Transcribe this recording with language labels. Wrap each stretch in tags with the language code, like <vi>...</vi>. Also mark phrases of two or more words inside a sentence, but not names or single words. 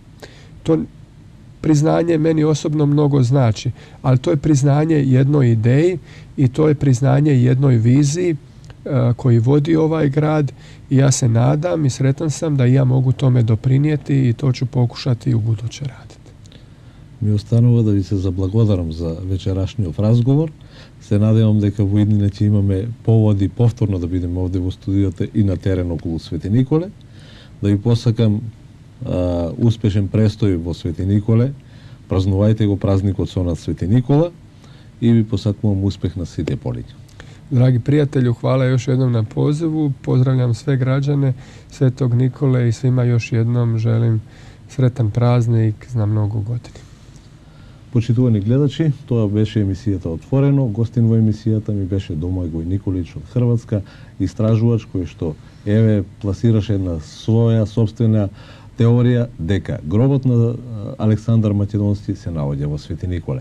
<hr>To priznanje meni osobno mnogo znači, ali to je priznanje jednoj ideji i to je priznanje jednoj viziji koji vodi ovaj grad i ja se nadam i sretan sam da ja mogu tome doprinijeti i to ću pokušati i u buduće raditi.</hr> <mk>Ми останува да ви се заблагодарам за вечерашниот разговор. Се надевам дека во иднина ќе имаме поводи повторно да бидеме овде во студиото и на терен околу Свети Николе. Да ви посакам успешен престој во Свети Николе. Празнувајте го празникот со нас Свети Никола и ви посакувам успех на сите полиња.</mk> <hr>Dragi prijatelju, hvala još jednom na pozivu. Pozdravljam sve građane Svetog Nikole i svima još jednom želim sretan praznik za mnogo godina.</hr> <mk>Почитувани гледачи, тоа беше емисијата Отворено. Гостин во емисијата ми беше Домајго Николич од Хрватска, истражувач кој што пласираше една своја собствена теорија дека гробот на Александар Македонски се наоѓа во Свети Николе.</mk>